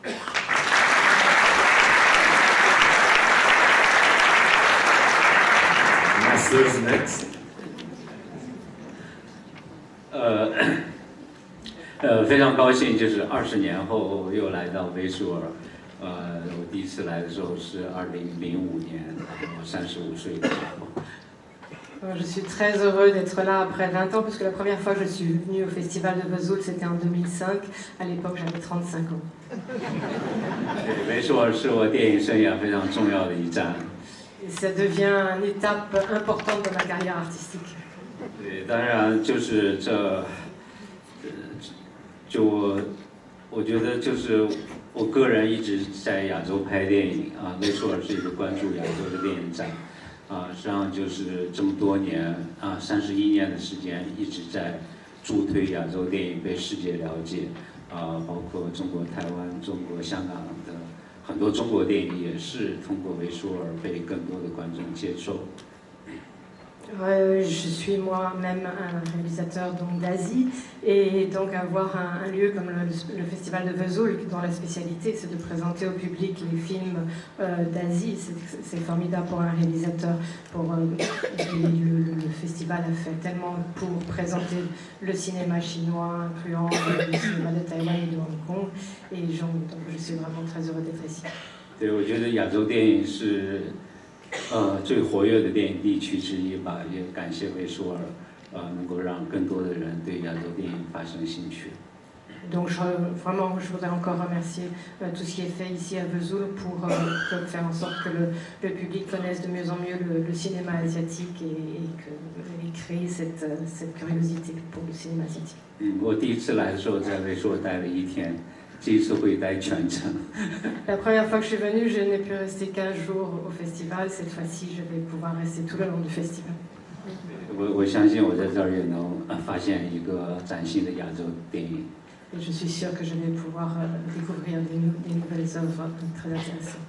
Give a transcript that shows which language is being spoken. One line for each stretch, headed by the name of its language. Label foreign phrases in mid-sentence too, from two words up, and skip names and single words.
English: Masters next.
Chinese: 非常高兴，就是20年后又来到维苏尔。我第一次来的时候是2005年，我35岁的时候。
French: Je suis très heureux d'être là après 20 ans, puisque la première fois que je suis venue au Festival de Vesoul, c'était en 2005. À l'époque, j'avais 35 ans.
Chinese: 维苏尔是我电影生涯非常重要的一站。
French: Et ça devient une étape importante dans ma carrière artistique.
Chinese: 对，当然就是我觉得就是我个人一直在亚洲拍电影啊，维苏尔是一个关注亚洲的电影展。实际上就是这么多年31年的时间，一直在助推亚洲电影被世界了解，包括中国台湾、中国香港的很多中国电影也是通过维苏尔被更多的观众接受。
French: Je suis moi-même un réalisateur d'Asie et donc avoir un lieu comme le Festival de Vesoul dont la spécialité c'est de présenter au public les films d'Asie, c'est formidable pour un réalisateur. Le festival a fait tellement pour présenter le cinéma chinois, incluant le cinéma de Taïwan et de Hong Kong, et donc je suis vraiment très heureux d'être ici.
Chinese: 对，我觉得亚洲电影是。最活跃的电影地区之一吧，也感谢维苏尔，能够让更多的人对亚洲电影发生兴趣。
French: Donc vraiment, je voudrais encore remercier tout ce qui est fait ici à Vesoul pour faire en sorte que le public connaisse de mieux en mieux le cinéma asiatique et créer cette curiosité pour le cinéma asiatique.
Chinese: 我第一次来的时候在维苏尔待了1天。这一次会待全程。
French: La première fois que je suis venue, je n'ai pu rester15 jours au festival. Cette fois-ci, je vais pouvoir rester tout le long du festival.
Chinese: 我相信我在这儿也能发现一个崭新的亚洲电影。
French: Et je suis sûre que je vais pouvoir découvrir des nouvelles œuvres très intéressantes.